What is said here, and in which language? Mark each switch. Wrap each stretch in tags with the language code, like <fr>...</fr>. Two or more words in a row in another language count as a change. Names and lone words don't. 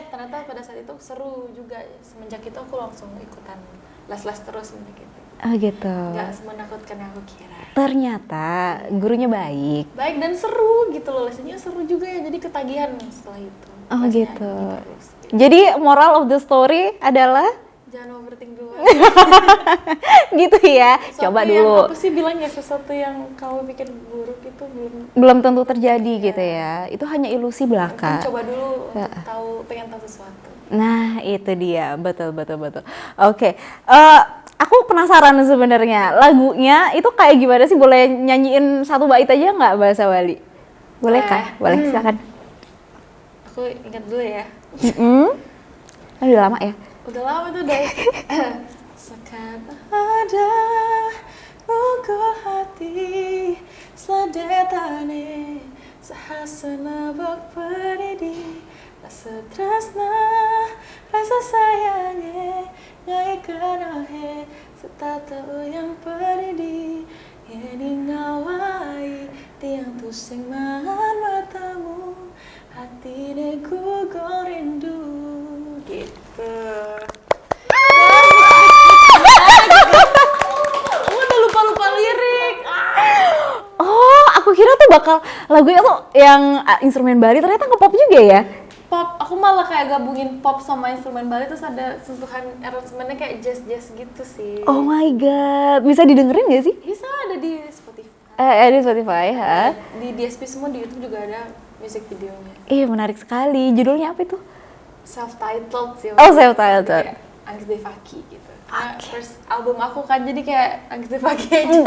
<id>Ternyata pada saat itu seru juga. Semenjak itu aku langsung ikutan les-les terus gitu. Oh gitu. Nggak semenakutkan yang aku kira. Ternyata gurunya baik. Baik dan seru gitu loh, lesnya seru juga ya, jadi ketagihan setelah itu. Oh Lesnya gitu. terus. Jadi</id> <en>moral of the story</en> <id>adalah Jangan overthink dulu. gitu ya. Coba dulu. Apa sih bilangnya sesuatu yang kamu pikir buruk itu Belum tentu terjadi gitu ya. Itu hanya ilusi belaka. Coba dulu pengen tahu sesuatu. Nah, itu dia. Betul. Oke. Aku penasaran sebenarnya lagunya itu kayak gimana sih? Boleh nyanyiin satu bait aja nggak bahasa Bali? Boleh kah? Boleh, silakan. Aku ingat dulu ya. Udah lama ya? Udah lama tuh deh.</id> <ban>Sekat ada pukul hati Seladetane sahasana bak peridi Rasa tresna rasa sayangnya Ngai kanahe setata yang peridi Ini ngawai tiang tusing mahan matamu Hati neku rindu gitu.</ban> <id>Aku udah lupa lirik. Oh, aku kira tuh bakal lagunya tuh yang instrumen Bali, ternyata nge-pop juga ya? Pop, aku malah kayak gabungin pop sama instrumen Bali terus ada sentuhan aransemennya kayak jazz gitu sih.</id> <en>Oh my god,</en> <id>bisa didengerin gak sih? Bisa ada di Spotify. Di Spotify, ha? Di DSP semua di YouTube juga ada</id> <en>music videonya.</en> <id>Iya, menarik sekali. Judulnya apa itu? Self-titled sih. Oh, self-titled. Kayak Anggis Devaki gitu. Karena</id> <en>first album</en> <id>aku kan jadi kayak Anggis Devaki aja.</id>